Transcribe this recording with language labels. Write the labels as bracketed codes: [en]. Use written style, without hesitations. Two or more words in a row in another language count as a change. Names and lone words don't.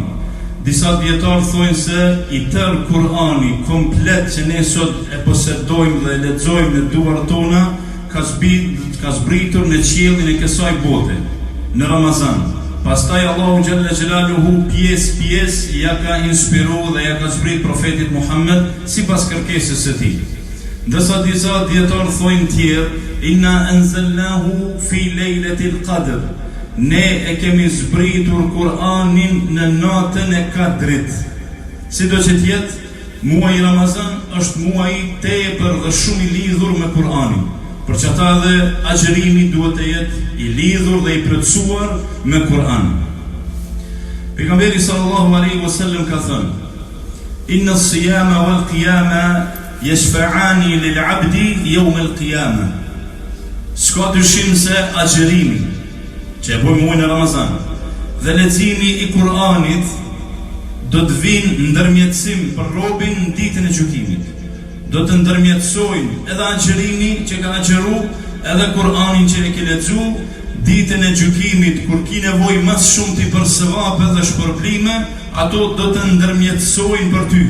[sq] Disa dietarë thonë se i tërë Kur'ani komplet që ne sot e posedojmë dhe e lexojmë në duart tona ka zbritur në qiellin e kësaj bote në Ramazan. Pastaj Allahu [ar] جل جلاله [sq] pjesë ja ka inspiruar dhe ja ka zbrit profetit Muhammed sipas kërkesës së tij. Ndërsa disa dietarë thonë tjerë: [ar] "إنا أنزلناه في ليلة القدر." [sq] Ne e kemi zbritur Kur'anin në natën e Kadrit. Sido që tjetë, muaji Ramazan është muaji tepër dhe shumë i lidhur me Kur'anin. Për që ata dhe agjërimi duhet të jetë i lidhur dhe i plotësuar me Kur'an. Pejgamberi [ar] صلى الله عليه وسلم [sq] ka thënë: [ar] "إن الصيام والقيام يشفعان للعبد يوم القيامة." [sq] S'ka dyshim se agjërimi që e bojmë muajin e Ramazan dhe leximi i Kur'anit do të vinë ndërmjetësim për robin në ditën e gjykimit. Do të ndërmjetësojnë edhe agjërimi që ka agjëru, edhe Kur'anin që e ke lexu, ditën e gjykimit kur ki nevojë më shumë ti për sevape dhe shpërblime, ato do të ndërmjetësojnë për ty.